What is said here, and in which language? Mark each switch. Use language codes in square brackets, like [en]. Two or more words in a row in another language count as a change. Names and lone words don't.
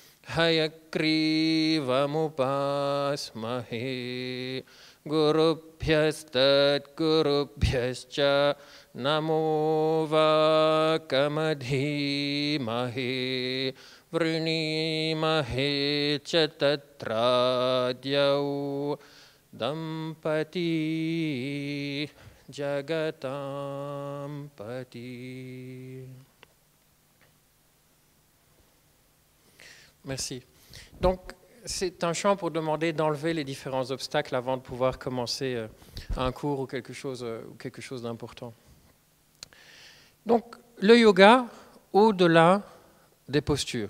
[sa] हयग्रीवं गुरुभ्यस्तत् गुरुभ्यश्च नमो वाकमधीमहे वृणीमहे च तत्राद्यौ दम्पती जगताम्पती. [fr] Merci. Donc, c'est un chant pour demander d'enlever les différents obstacles avant de pouvoir commencer un cours ou quelque chose d'important. Donc, le yoga, au-delà des postures.